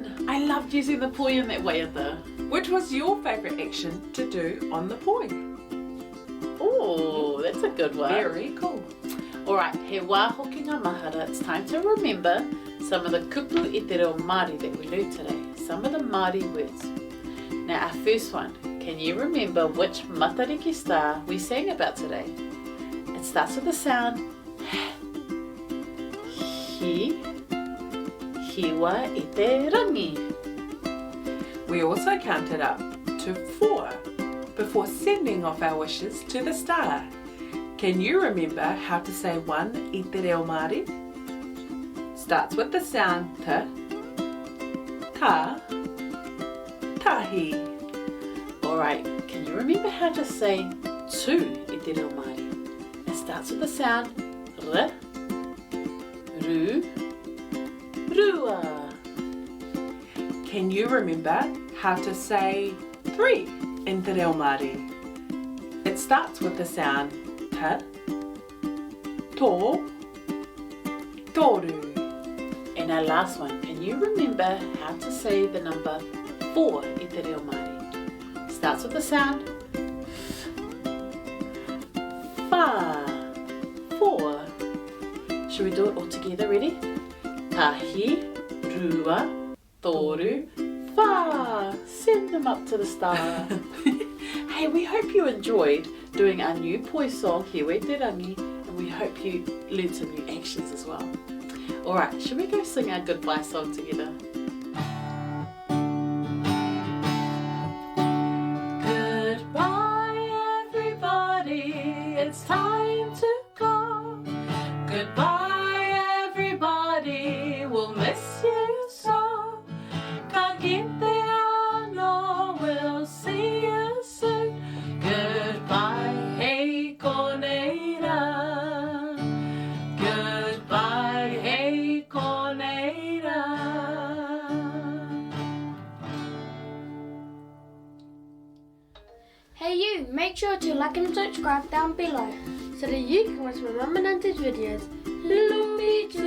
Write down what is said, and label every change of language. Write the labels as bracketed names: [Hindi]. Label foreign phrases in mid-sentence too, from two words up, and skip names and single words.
[English] I loved using the poi in that waiata. Which was your favourite action to do on the poi? Oh, that's a good one. Very cool. Alright, [Māori] he wā Hokinga Mahara, [English] it's time to remember some of the [Māori] kupu i te reo Māori [English] that we learned today. Some of the Māori words. Now our first one, can you remember which Matariki star we sang about today? It starts with the sound Hiwa-i-te-rangi. We also counted up to 4 before sending off our wishes to the star. Can you remember how to say one [Māori] i te reo Māori? [English] Starts with the sound ta, tahi. Alright, can you remember how to say two [Māori] i te reo Māori? [English] It starts with the sound r, ru, rua. Can you remember how to say 3 [Māori] in te reo Māori? [English] It starts with the sound ta, tō, tōru. And our last one, can you remember how to say the number 4 [Māori] i te reo Māori? [English] Starts with the sound fa, 4. Should we do it all together? Ready? [Māori] Tahi, rua, toru, fa. [English] Send them up to the star. Hey, we hope you enjoyed doing our new poi song, Hiwa-i-te-rangi, and we hope you learned some new actions as well. Alright, should we go sing our goodbye song together? Goodbye everybody, it's time to go. Goodbye everybody, we'll miss you so. [Māori] Ka kite ano, [English] we'll see you soon. Goodbye, [Māori] hey koneira. [English] Goodbye, [Māori] hey koneira. [English] Hey you, make sure to like and subscribe down below so that you can watch my mum and auntie's videos.